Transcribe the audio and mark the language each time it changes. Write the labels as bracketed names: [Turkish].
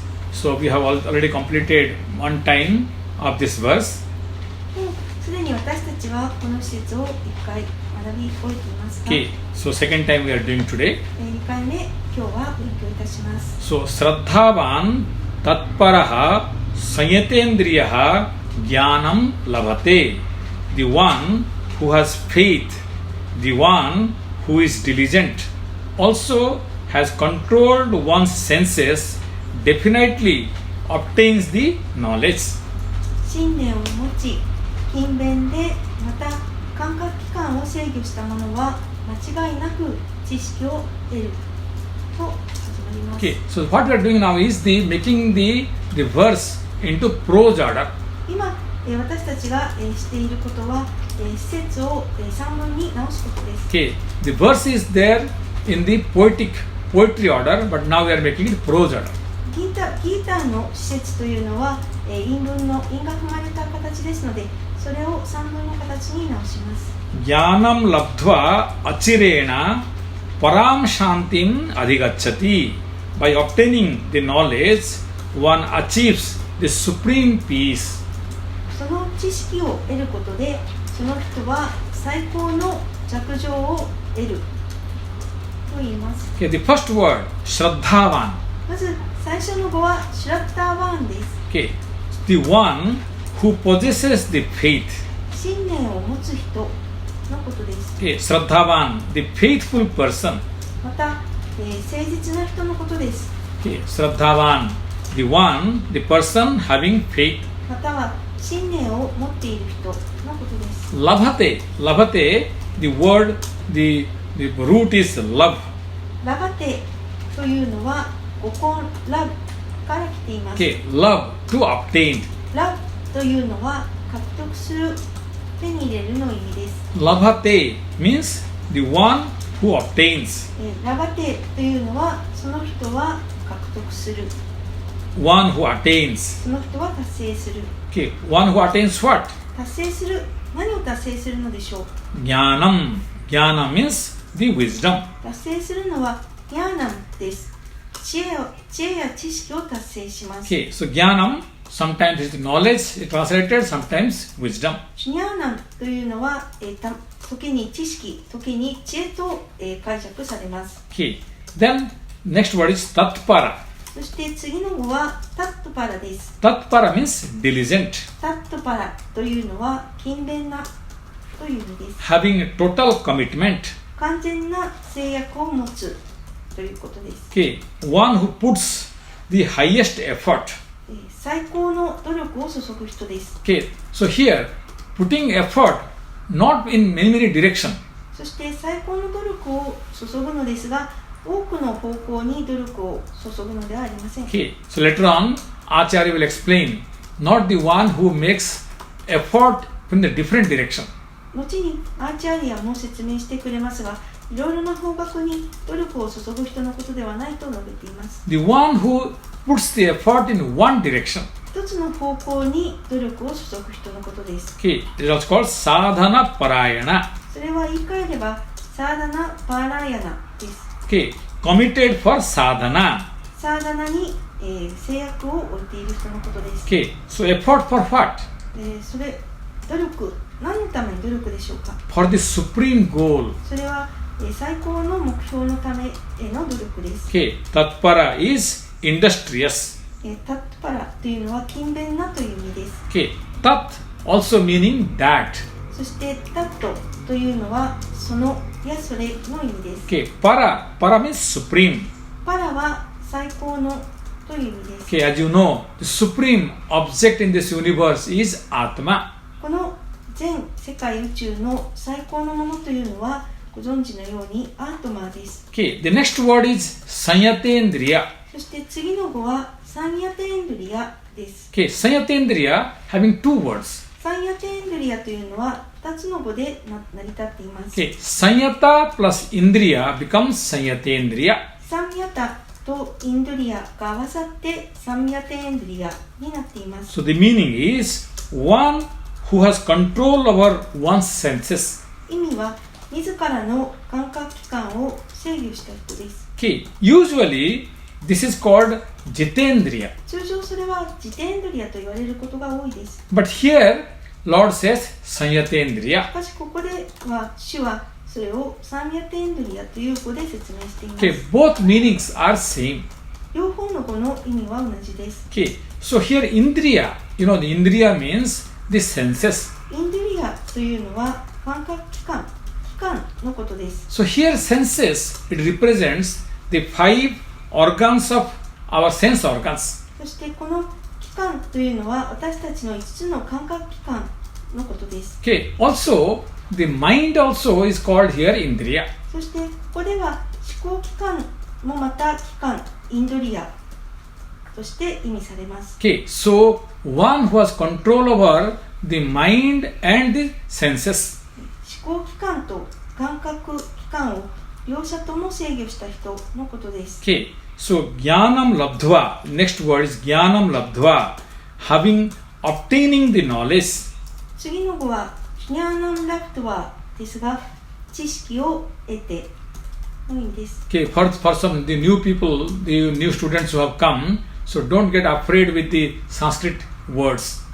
[English] So we have already completed one time of this verse. [Japanese] すでに私たちはこの施設を1回学び終えていますが、 [English] Okay, so second time we are doing today. [Japanese] 2回目、今日は勉強いたします。 [Sanskrit] So Shraddhavan tatparaha sanyatendriyaha jnanam labhate. [English] The one who has faith, the one who is diligent, also has controlled one's senses, definitely obtains the knowledge. [Japanese] 信念を持ち、勤勉でまた感覚器官を制御した者は間違いなく知識を得ると始まります。 [English] Okay, so what we are doing now is making the verse into prose order. [Japanese] 今、私たちがしていることは、施設を3文に直すことです。 [English] Okay, the verse is there in the poetry order, but now we are making it prose order. [Japanese] ギータの施設というのは、韻が踏まれた形ですので、それを3文の形に直します。 [Sanskrit] Jnanam labdhva achirena param shantim adhigacchati. [English] By obtaining the knowledge, one achieves the supreme peace. [Japanese] その知識を得ることで、その人は最高の寂情を得ると言います。 [English] Okay, the first word, Shraddhavan. [Japanese] まず最初の語はシュラッターワーンです。 [English] Okay, the one who possesses the faith. [Japanese] 信念を持つ人のことです。 [English] Okay, Shraddhavan, the faithful person. [Japanese] また、誠実な人のことです。 [English] Okay, Shraddhavan, the person having faith. [Japanese] または信念を持っている人のことです。 [English] Labhate, the word, the root is love. [Japanese] ラバテというのは語根ラブから来ています。 [English] Okay, love, to obtain. [Japanese] ラブというのは獲得する、手に入れるの意味です。 [English] Labhate means the one who obtains. [Japanese] ラバテというのはその人は獲得する。 [English] One who attains. [Japanese] その人は達成する。 [English] Okay, one who attains what? [Japanese] 達成する。何を達成するのでしょう。 [English] Jnanam. Jnana means the wisdom. [Japanese] 達成するのはギャーナムです。知恵や知識を達成します。 [English] Okay, so Jnanam sometimes is knowledge translated, sometimes wisdom. [Japanese] シュニャーナムというのは、時に知識、時に知恵と、解釈されます。 [English] Okay, then next word is Tatpara. [Japanese] そして次の語はタットパラです。 [English] Tatpara means diligent. [Japanese] タットパラというのは勤勉なという意味です。 [English] Having total commitment. [Japanese] 完全な制約を持つということです。 [English] Okay, one who puts the highest effort. [Japanese] 最高の努力を注ぐ人です。 [English] Okay, so here putting effort not in many directions. [Japanese] そして最高の努力を注ぐのですが、多くの方向に努力を注ぐのではありません。 [English] Okay, so later on, Acharya will explain, not the one who makes effort in the different direction. [Japanese] 後にアーチャーリアも説明してくれますが、いろいろな方角に努力を注ぐ人のことではないと述べています。 [English] The one who puts the effort in one direction. [Japanese] 一つの方向に努力を注ぐ人のことです。 [English] Okay, it is also called sadhana parayana. [Japanese] それは言い換えればサーダナ・パーラーヤナです。 [English] Okay, committed for sadhana. [Japanese] サーダナに、制約を置いている人のことです。 [English] Okay, so effort for what? [Japanese] それ努力、何のために努力でしょうか。 [English] For the supreme goal. [Japanese] それは、最高の目標のためへの努力です。 [English] Okay, tatpara is industrious. [Japanese] タットパラというのは勤勉なという意味です。 [English] Okay, tat also meaning that. [Japanese] そしてタットというのはそのやそれの意味です。 [English] Okay, para means supreme. [Japanese] パラは最高のという意味です。 [English] Okay, as you know, the supreme object in this universe is Atma. [Japanese] この全世界宇宙の最高のものというのはご存知のようにアートマーです。 [English] Okay, the next word is Sanyatendriya. [Japanese] そして次の語はサンヤテンドリアです。 [English] Okay, Sanyatendriya having two words. [Japanese] サンヤテンドリアというのは2つの語で成り立っています。 [English] Okay, Sanyata plus Indriya becomes Sanyatendriya. [Japanese] サンヤタとインドリアが合わさってサンヤテンドリアになっています。 [English] So the meaning is one who has control over one's senses. [Japanese] 意味は自らの感覚器官を制御した人です。 [English] Okay, usually this is called Jitendriya. [Japanese] 通常それはジテンドリアと言われることが多いです。 [English] But here, Lord says Sanyatendriya. [Japanese] しかしここでは主はそれをサンヤテンドリアという語で説明しています。 [English] Okay, both meanings are same. [Japanese] 両方の語の意味は同じです。 [English] Okay, so here Indriya, you know, the Indriya means the senses. [Japanese] インドリアというのは感覚器官のことです。 [English] So here senses, it represents the 5 organs of our sense organs. [Japanese] そしてこの器官というのは私たちの5つの感覚器官のことです。 [English] Okay, also the mind also is called here Indriya. [Japanese] そしてここでは思考器官もまた器官インドリアとして意味されます。 [English] Okay, so one who has control over the mind and the senses. [Japanese] 思考器官と感覚器官を両者とも制御した人のことです。 [English] Okay, so Jnanam Labdhva, next word is Jnanam Labdhva, having, obtaining the knowledge. [Japanese] 次の語はヒニャーナンラプトワですが、知識を得ての意味です。 [English] Okay, for some the new people, the new students who have come, so don't get afraid with the Sanskrit words.